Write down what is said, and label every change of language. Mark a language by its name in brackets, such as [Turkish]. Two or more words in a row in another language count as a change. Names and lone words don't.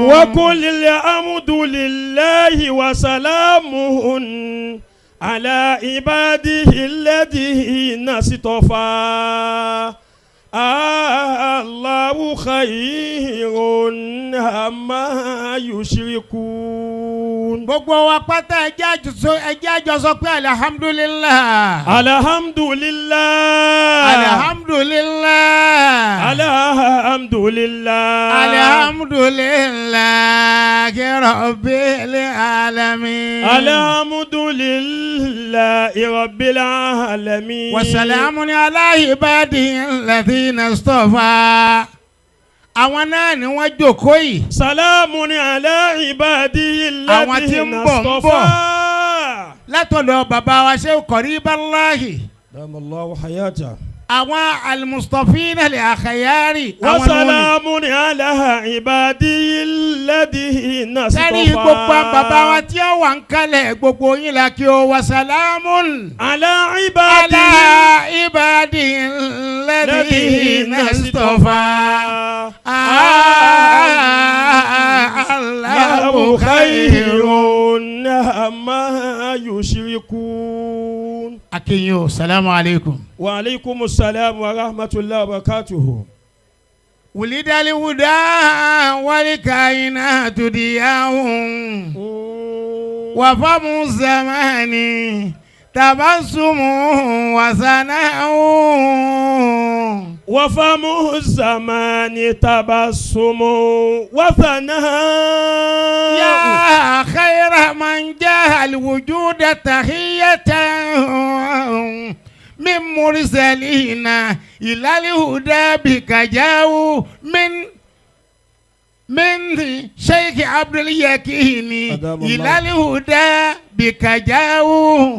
[Arabic] وقل الحمد لله وسلامه على عباده الذين اصطفى الله خير أما يشركون. [Yoruba] gbogbo wa pátá ẹjẹ́ àjọ sọ pé alhamdulillah. [Arabic] alhamdulillah. alhamdulillah. alhamdulillah. الحمد لله رب العالمين. الحمد لله رب العالمين. وسلام على عباده الذين اصطفى. [Yoruba] àwọn náà ni wọ́n jókòó yìí. [Arabic] سلام على عباده الذين اصطفى. [Yoruba] látọ̀dọ̀ bàbá wa Sheikh Qariballahi. [Arabic] دام الله حياته. àwọn المصطفين للأخيار. وسلام على عباده الذين اصطفى. [Yoruba] sẹ́rí gbogbo bàbá wa tí ó wà ń kalẹ̀ gbogbo yín la kí o [Arabic] وسلام. ala عباده الذين اصطفى. الله خير أما يشركون. Akinyo, السلام عليكم. وعليكم السلام ورحمة الله وبركاته. ولد الهدى والكائنات ضياؤهم وفم زمان تبسم وثناء. وفم الزمان تبسم وثناء. يا خير من جاه الوجود تحية من مرسلين إلى الهدى بك جاءوا من شيخ عبداليكين إلى الهدى بك جاءوا.